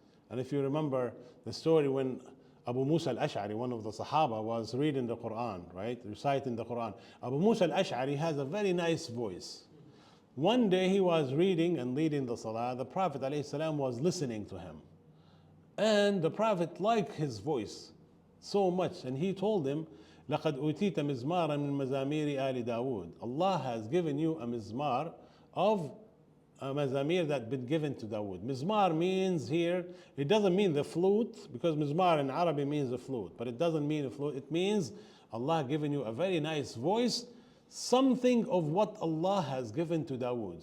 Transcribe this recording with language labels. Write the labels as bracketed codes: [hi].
[en] And if you remember the story when Abu Musa al-Ash'ari, one of the Sahaba, was reading the Quran, right? Reciting the Quran. Abu Musa al-Ash'ari has a very nice voice. One day he was reading and leading the Salah. The Prophet ﷺ was listening to him. And the Prophet liked his voice so much. And he told him, [ar] لَقَدْ أُوتِيتَ مِزْمَارًا مِنْ مَزَامِيرِ آلِ دَاوُود. [en] Allah has given you a mizmar of a mazamir that been given to Dawood. Mizmar means here, it doesn't mean the flute, because mizmar in Arabic means a flute, but it doesn't mean a flute. It means Allah given you a very nice voice, something of what Allah has given to Dawood.